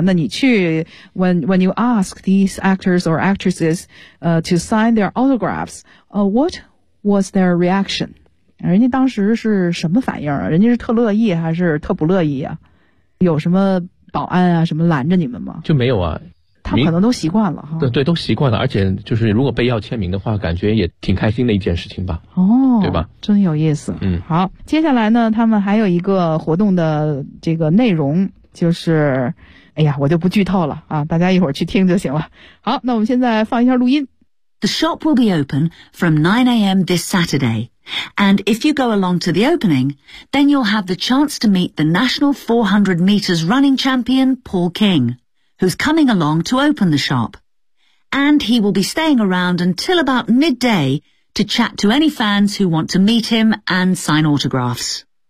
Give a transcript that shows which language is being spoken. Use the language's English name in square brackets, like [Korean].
[Chinese] 那你去 [English] when you ask these actors or actresses to sign their autographs， what What's their reaction? [Chinese] 人家当时是什么反应啊？人家是特乐意还是特不乐意啊？有什么保安啊什么拦着你们吗？就没有啊。他可能都习惯了哈。对对，都习惯了，而且就是如果被要签名的话，感觉也挺开心的一件事情吧。哦，对吧？真有意思。嗯，好，接下来呢，他们还有一个活动的这个内容就是。哎呀，我就不剧透了啊，大家一会儿去听就行了。好，那我们现在放一下录音。 [English] The shop will be open from 9 a.m. this Saturday. And if you go along to the opening, then you'll have the chance to meet the national 400 meters running champion, Paul King, who's coming along to open the shop. And he will be staying around until about midday to chat to any fans who want to meet him and sign autographs.